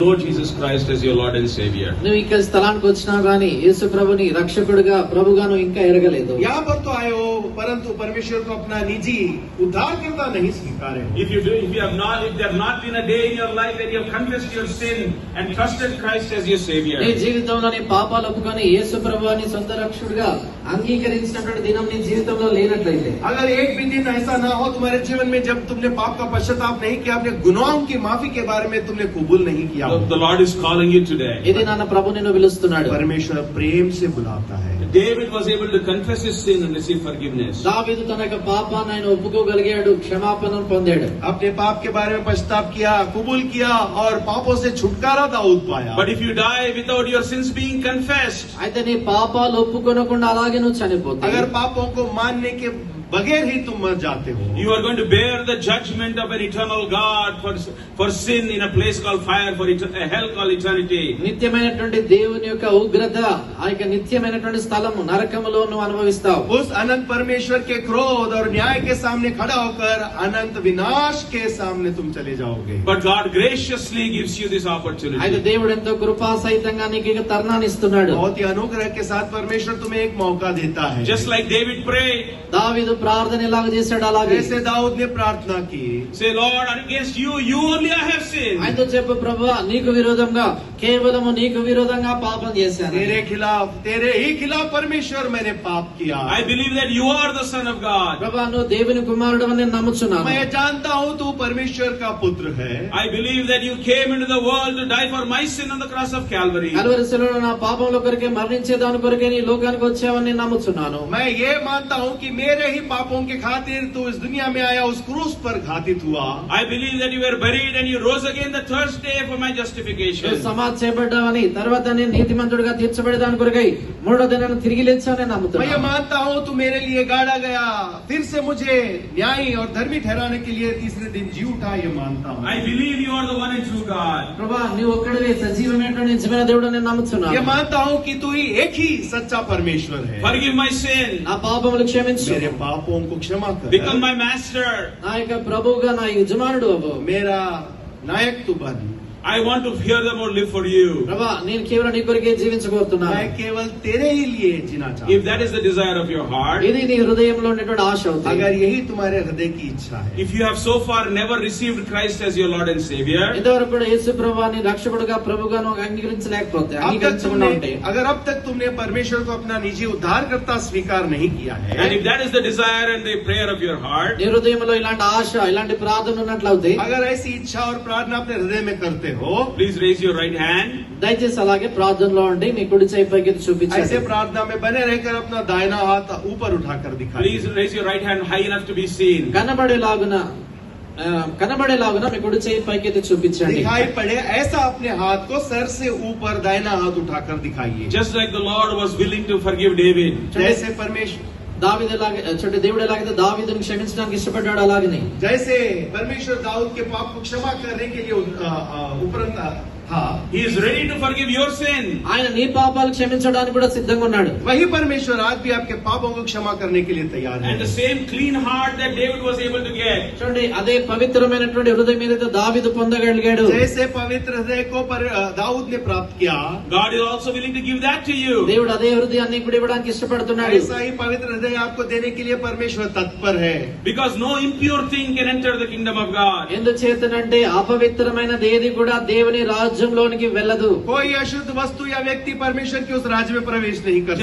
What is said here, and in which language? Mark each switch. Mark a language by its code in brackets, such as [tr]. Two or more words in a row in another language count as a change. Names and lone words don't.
[en] Lord Jesus Christ as your Lord and Savior. [te] నువ్వు ఇక్కడ స్థలానికి వచ్చినా గానీ యేసు ప్రభుని రక్షకుడిగా ప్రభుగాను ఇంకా ఎరగలేదు. [hi] यहाँ पर तो आए हो परंतु परमेश्वर को अपना निजी उद्धारकर्ता नहीं स्वीकारे. [en] If there have not been a day in your life that you have confessed your sin and trusted Christ as your Savior. [te] నీ జీవితంలో నీ పాపాలు ఒప్పుకొని యేసు ప్రభుని సొంత రక్షకుడిగా అంగీకరించినటువంటి దినం నీ జీవితంలో లేనట్లయితే, [hi] अगर एक भी दिन ऐसा ना हो तुम्हारे जीवन में जब तुमने पाप का पश्चाताप नहीं किया, अपने गुनाहों की माफी के बारे में तुमने कबूल नहीं किया, [en] the Lord is calling you today. [te] ఇది నాన్న ప్రభు నిన్ను పిలుస్తున్నాడు. [hi] परमेश्वर प्रेम से बुलाता है. [en] David was able to confess his sin and receive forgiveness. [te] దావీదు తన యొక్క పాపాన్ని ఆయన ఒప్పుకోగలిగాడు, క్షమాపణను పొందాడు. [hi] अपने पाप के बारे में पश्चाताप किया, कबूल किया और पापों से छुटकारा दाऊद पाया. [en] But if you die without your sins being confessed, [te] అయితే నీ పాపాలు ఒప్పుకొనకుండా అలాగే నువ్వు చనిపోతావు. [hi] अगर पापों को मानने के बगैर ही तुम मर जाते हो, [en] you are going to bear the judgment of an eternal God for sin in a place called fire, for a hell called eternity. [te] నిత్యమైనటువంటి దేవుని యొక్క ఉగ్రత, ఆ యొక్క నిత్యమైనటువంటి స్థలము నరకములో నువ్వు అనుభవిస్తావు. [hi] उस अनंत परमेश्वर के क्रोध और न्याय के सामने खड़ा होकर अनंत विनाश के सामने तुम चले जाओगे. [en] But God graciously gives you this [te] అయితే [en] opportunity. [te] దేవుడు ఎంతో కృపా సహితంగా నీకు ఇక తరుణాన్ని ఇస్తున్నాడు. [hi] बहुत ही अनुग्रह के साथ परमेश्वर तुम्हें एक मौका देता है. [en] Just like David prayed, [te] దావీదు ప్రార్థన ఎలాగ చేశాడు అలాగే [hi] जैसे दाऊद ने प्रार्थना की, [en] say, Lord, against you only I have sinned. [te] ఆయనతో చెప్పు, ప్రభువా నీకు విరోధంగా, కేవలము నీకు విరోధంగా పాపం చేశాను. [hi] तेरे ही खिलाफ परमेश्वर मैंने पाप किया. [en] I believe that you are the Son of God. [te] ప్రభువా నువ్వు దేవుని కుమారుడు అని నేను నమ్ముచున్నాను. [hi] मैं जानता हूँ तू परमेश्वर का पुत्र है. [en] I believe that you came into the world to die for my sin on the cross of Calvary. [te] కల్వరి శిలువలో నా పాపముల కొరకే మరణించేదాని కొరకే నీ లోకానికి వచ్చావని నేను నమ్ముచున్నాను. [hi] मैं ये मानता हूँ कि मेरे ही पापों के खातिर तू इस दुनिया में आया, उस क्रूस पर घातित हुआ. [en] I believe that you were buried and you rose again the third day for my justification. [te] నువ్వు సమాధి చేయబడ్డావని, తర్వాత నేను నీతిమంతుడిగా తీర్చబడేదాని కొరకై మూడో దినాన తిరిగి లేచావని [hi] मैं ये [te] నమ్ముతున్నాను. [hi] मानता हूँ तू मेरे लिए गाड़ा गया, फिर से मुझे न्यायी और धर्मी ठहराने के लिए तीसरे दिन जी उठा, ये मानता हूँ. [en] I believe you are the one and true God. [te] ప్రభువా నీవు ఒక్కడివే సజీవమైనటువంటి నిజమైన దేవుడు అని నేను [hi] ये [te] నమ్ముచున్నాను. [hi] मानता हूँ कि तू ही एक ही सच्चा परमेश्वर है. [en] Forgive my sin. [te] నా పాపములు క్షమించు, [hi] मेरे पापों को क्षमा कर. [en] Become my master. [te] నా యొక్క ప్రభువుగా నా యజమానుడు అవ్వు. [hi] मेरा नायक तू बन. [en] I want to hear them or live for you. [te] ప్రభువా నేను కేవలం నీ కొరకే జీవించబోతున్నాను. [hi] मैं केवल तेरे ही लिए जीना चाहता [en] If [hi] हूँ. [en] that is the desire of your heart, [te] ఇది నీ హృదయంలో ఉన్నటువంటి ఆశ అవుతుంది. [hi] अगर यही तुम्हारे हृदय की इच्छा है, [en] if you have so far never received Christ as your Lord and Savior, [te] ఇంతవరకు కూడా యేసు ప్రభువాని రక్షకుడుగా ప్రభుగాను అంగీకరించలేకపోతే, అంగీకరించకుండా ఉంటే, [hi] अगर अब तक तुमने परमेश्वर को अपना निजी उद्धारकर्ता स्वीकार नहीं किया है, [en] and if that is the desire and the prayer of your heart, [te] నీ హృదయంలో ఇలాంటి ఆశ, ఇలాంటి ప్రార్థన ఉన్నట్లయితే, [hi] अगर ऐसी इच्छा और प्रार्थना अपने हृदय में करते हो, [en] please raise your right hand. [te] దయచేసి అలాగే ప్రార్థనలో ఉండి మీ కుడి చేయి పైకి చూపించండి. [hi] ऐसे प्रार्थना में बने रहकर अपना दाहिना हाथ ऊपर उठाकर दिखाइए. [en] Please raise your right hand high enough to be seen. [te] కనబడేలాగున మీ కుడి చేయి పైకి చూపించండి. [hi] दिखाई पड़े ऐसा अपने हाथ को सर से ऊपर दाहिना हाथ उठाकर दिखाइए. [en] Just like the Lord was willing to forgive David. [hi] जैसे परमेश्वर [te] దేవుడు ఎలాగైతే దావీదుని క్షమించడానికి ఇష్టపడ్డాడు, అలాగనే [hi] जैसे परमेश्वर दाऊद के पाप को क्षमा करने के लिए उपरंत था, [en] He is ready to forgive your sin. [te] ఆయన నీ పాపాలు క్షమించడానికి కూడా సిద్ధంగా ఉన్నాడు. [hi] वही परमेश्वर आज भी आपके पापों को क्षमा करने के लिए तैयार है. [en] And the same clean heart that David was able to get. [te] చూడండి, అదే పవిత్రమైనటువంటి హృదయం ఏదైతే దావీదు పొందగలిగాడు, [hi] जैसे पवित्र हृदय को दाऊद ने प्राप्त किया, [en] God is also willing to give that to you. [te] దేవుడు అదే హృదయాన్ని కూడా ఇవ్వడానికి ఇష్టపడుతున్నాడు. [hi] ऐसा ही पवित्र हृदय आपको देने के लिए परमेश्वर तत्पर है. [en] Because no impure thing can enter the kingdom of God. [te] ఎందుచేతనంటే అపవిత్రమైనది ఏది కూడా దేవుని రాజ్యంలోనికి వెళ్ళదు. [hi] कोई अशुद्ध वस्तु या व्यक्ति परमेश्वर के उस राज्य में प्रवेश नहीं कर